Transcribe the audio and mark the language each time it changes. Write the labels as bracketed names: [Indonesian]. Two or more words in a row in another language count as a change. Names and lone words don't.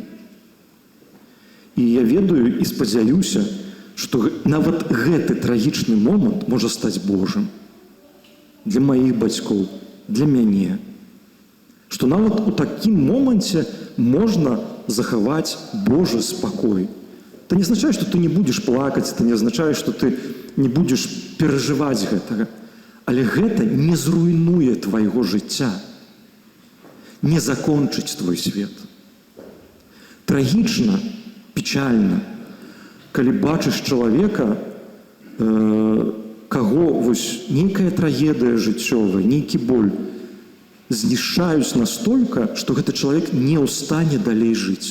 [Belarusian] І я ведаю і спадзяюся, што нават гэты трагічны момант можа стаць Божым. Для маіх бацькоў, для мяне. Што нават у такім моманце можна захаваць Божы спакой. [Russian] Это не означает, что ты не будешь плакать, это не означает, что ты не будешь переживать гэтага. [Belarusian] Але гэта не зруйнуе твайго жыцця, не закончыць твой свет. Трагічна, печальна, калі бачыш чалавека, каго вось нейкая трагедыя жыццёвая, нейкі боль знішчаюць настолькі, што гэты чалавек не ў стане далей жыць.